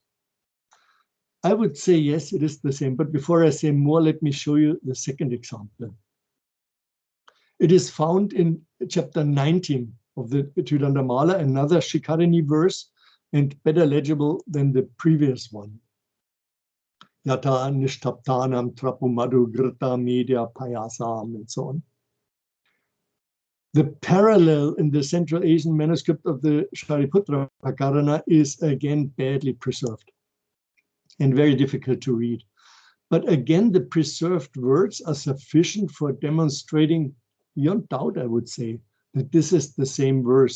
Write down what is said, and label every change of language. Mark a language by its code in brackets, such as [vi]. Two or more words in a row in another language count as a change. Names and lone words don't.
[en] I would say yes, it is the same, but before I say more, let me show you the second example. It is found in chapter 19 of the Tridanda Mala, another Shikarini verse, and better legible than the previous one. [sa] Yata nishtaptanam trapumadu grita media payasam, [en] and so on. The parallel in the Central Asian manuscript of the Shariputra Prakarana is again badly preserved and very difficult to read. But again, the preserved words are sufficient for demonstrating, beyond doubt, I would say, that this is the same verse.